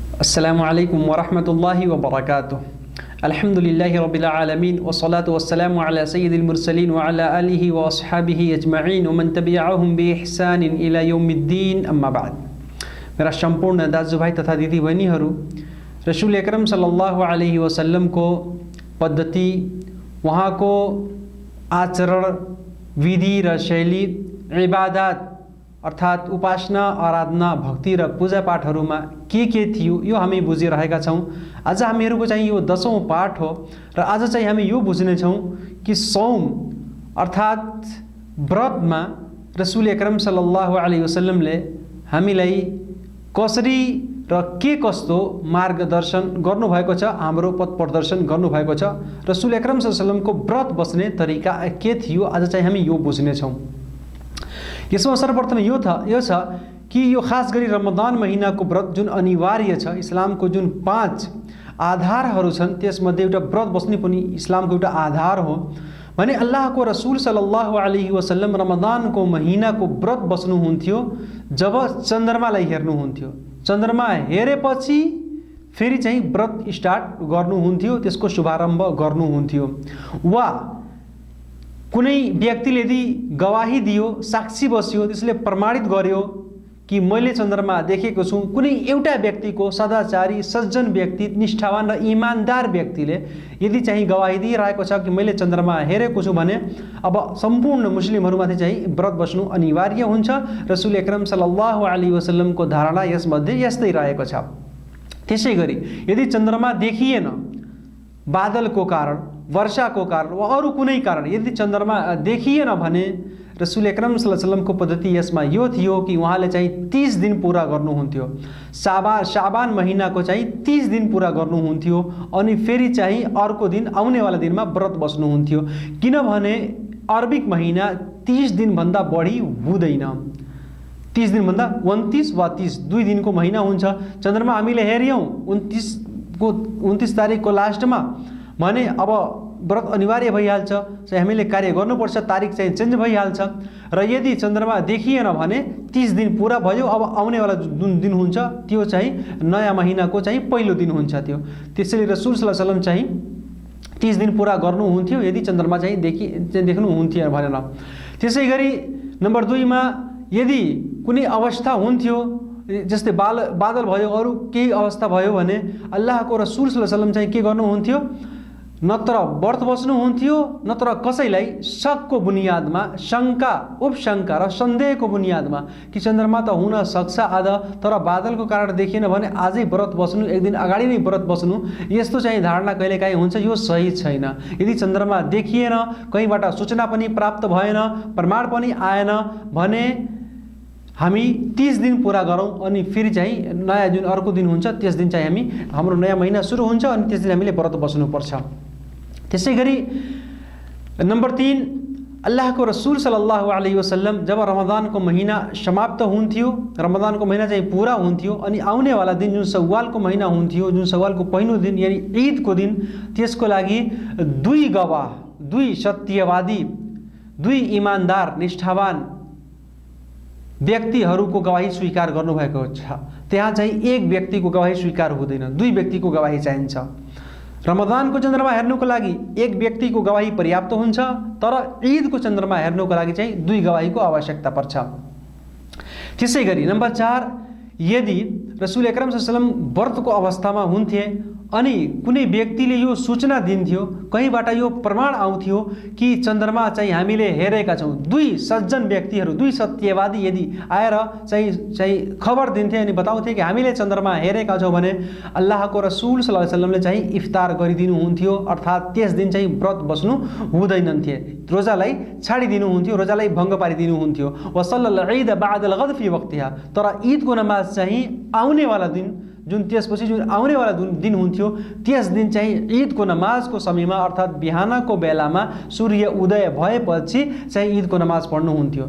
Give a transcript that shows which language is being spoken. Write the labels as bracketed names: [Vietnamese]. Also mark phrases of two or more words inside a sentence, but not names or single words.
[Arabic] السلام عليكم ورحمة الله وبركاته. الحمد لله رب العالمين والصلاة والسلام على سيد المرسلين وعلى آله وأصحابه أجمعين ومن تبعهم بإحسان إلى يوم الدين، أما بعد. [Nepali] मेरा सम्पूर्ण दाजुभाइ तथा दिदी बहिनीहरू, [Arabic] رسول أكرم صلى الله عليه وسلم [Nepali] को पद्धति, वहाँको आचरण, विधि र शैली, इबादत अर्थात उपासना, आराधना, भक्ति र पूजापाठहरूमा के थियो यो हामी बुझिरहेका छौँ। आज हामीहरूको चाहिँ यो 10औं पाठ हो र आज चाहिँ हामी यो बुझ्नेछौँ कि सौम अर्थात व्रतमा [Arabic] رسول أكرم صلى الله عليه وسلم [Nepali] हामीलाई कसरी र के कस्तो मार्गदर्शन गर्नुभएको छ, हाम्रो पथ प्रदर्शन गर्नुभएको छ। [Arabic] رسول أكرم صلى الله عليه وسلم [Nepali] व्रत बस्ने तरिका के थियो, आज चाहिँ हामी यो बुझ्नेछौँ। यसमा सर्वप्रथम यो छ कि यो खास गरी रमदान महिनाको व्रत जुन अनिवार्य छ, इस्लामको जुन 5 आधारहरू छन् त्यसमध्ये एउटा व्रत बस्ने पनि इस्लामको एउटा आधार हो। भने अल्लाहको रसूल [Arabic] صلى الله عليه وسلم [Nepali] रमदानको महिनाको व्रत बस्नुहुन्थ्यो जब चन्द्रमालाई हेर्नुहुन्थ्यो। चन्द्रमा हेरेपछि फेरि चाहिँ व्रत स्टार्ट गर्नुहुन्थ्यो, त्यसको शुभारम्भ गर्नुहुन्थ्यो। वा कुनै व्यक्तिले यदि गवाही दियो, साक्षी बस्यो, त्यसले प्रमाणित गर्यो कि मैले चन्द्रमा देखेको छु, कुनै एउटा व्यक्तिको, सदाचारी सज्जन व्यक्ति, निष्ठावान र इमानदार व्यक्तिले यदि चाहिँ गवाही दिइरहेको छ कि मैले चन्द्रमा हेरेको छु भने अब सम्पूर्ण मुस्लिमहरूमाथि चाहिँ व्रत बस्नु अनिवार्य हुन्छ। [Arabic] رسول أكرم صلى الله عليه وسلم [Nepali] धारणा यसमध्ये यस्तै रहेको छ। त्यसै गरी यदि चन्द्रमा देखिएन, बादलको कारण, वर्षाको कारण वा अरू कुनै कारण यदि चन्द्रमा देखिएन भने [Arabic] رسول أكرم صلى الله عليه وسلم [Nepali] पद्धति यसमा यो थियो कि उहाँले चाहिँ 30 दिन पूरा गर्नुहुन्थ्यो। शाबान महिनाको चाहिँ 30 दिन पूरा गर्नुहुन्थ्यो अनि फेरि चाहिँ अर्को दिन, आउनेवाला दिनमा व्रत बस्नुहुन्थ्यो। किनभने अरबिक महिना 30 दिनभन्दा बढी हुँदैन। 30 दिनभन्दा 29 वा 30 दुई दिनको महिना हुन्छ। चन्द्रमा हामीले हेर्यौँ 29 तारिकको लास्टमा भने अब व्रत अनिवार्य भइहाल्छ, चाहिँ हामीले कार्य गर्नुपर्छ, तारिक चाहिँ चेन्ज भइहाल्छ। र यदि चन्द्रमा देखिएन भने 30 दिन पुरा भयो। अब आउनेवाला जुन दिन हुन्छ त्यो चाहिँ नयाँ महिनाको चाहिँ पहिलो दिन हुन्छ त्यो। त्यसैले रसूल [Arabic] صلى الله عليه وسلم [Nepali] चाहिँ 30 दिन पुरा गर्नुहुन्थ्यो यदि चन्द्रमा चाहिँ देख्नुहुन्थ्यो भनेर। त्यसै गरी नम्बर 2 मा यदि कुनै अवस्था हुन्थ्यो, जस्तै बादल भयो, अरू केही अवस्था भयो भने अल्लाहको रसूल [Arabic] صلى الله عليه وسلم [Nepali] चाहिँ के गर्नुहुन्थ्यो, नत्र व्रत बस्नुहुन्थ्यो, नत्र कसैलाई शकको बुनियादमा, शङ्का, उपशङ्का र सन्देहको बुनियादमा कि चन्द्रमा त हुन सक्छ आज, तर बादलको कारण देखिएन भने आजै व्रत बस्नु, एक दिन अगाडि नै व्रत बस्नु, यस्तो चाहिँ धारणा कहिलेकाहीँ हुन्छ। यो सही छैन। यदि चन्द्रमा देखिएन, कहीँबाट सूचना पनि प्राप्त भएन, प्रमाण पनि आएन भने हामी 30 दिन पूरा गरौँ अनि फेरि चाहिँ नयाँ जुन अर्को दिन हुन्छ त्यस दिन चाहिँ हाम्रो नयाँ महिना सुरु हुन्छ अनि त्यस दिन हामीले व्रत बस्नुपर्छ। त्यसै गरी नम्बर 3, अल्लाहको रसूल [Arabic] صلى الله عليه وسلم [Nepali] जब रमदानको महिना समाप्त हुन्थ्यो, रमदानको महिना चाहिँ पुरा हुन्थ्यो अनि आउनेवाला दिन जुन सवालको महिना हुन्थ्यो, जुन सवालको पहिलो दिन यानि ईदको दिन, त्यसको लागि 2 गवाह, 2 सत्यवादी, 2 इमानदार निष्ठावान व्यक्तिहरूको गवाही स्वीकार गर्नुभएको छ। त्यहाँ चाहिँ एक व्यक्तिको गवाही स्वीकार हुँदैन, 2 व्यक्तिको गवाही चाहिन्छ। रमदानको चन्द्रमा हेर्नुको लागि एक व्यक्तिको गवाही पर्याप्त हुन्छ, तर ईदको चन्द्रमा हेर्नुको लागि चाहिँ 2 गवाहीको आवश्यकता पर्छ। त्यसै गरी नम्बर 4, यदि [Arabic] رسول أكرم صلى الله عليه وسلم [Nepali] व्रतको अवस्थामा हुन्थे अनि कुनै व्यक्तिले यो सूचना दिन्थ्यो, कहीँबाट यो प्रमाण आउँथ्यो कि चन्द्रमा चाहिँ हामीले हेरेका छौँ, 2 सज्जन व्यक्तिहरू, 2 सत्यवादी यदि आएर चाहिँ खबर दिन्थे अनि बताउँथे कि हामीले चन्द्रमा हेरेका छौँ भने अल्लाहको रसूल [Arabic] صلى الله عليه وسلم [Nepali] चाहिँ इफ्तार गरिदिनुहुन्थ्यो, अर्थात् त्यस दिन चाहिँ व्रत बस्नु हुँदैनन्थे, रोजालाई छाडिदिनुहुन्थ्यो, रोजालाई भङ्ग पारिदिनुहुन्थ्यो। [Arabic] وصلى العيد بعد الغد في وقتها, [Nepali] तर ईदको नमाज चाहिँ आउनेवाला दिन, जुन त्यसपछि जुन आउनेवाला दिन हुन्थ्यो त्यस दिन चाहिँ ईदको नमाजको समयमा अर्थात् बिहानको बेलामा सूर्य उदय भएपछि चाहिँ ईदको नमाज पढ्नुहुन्थ्यो।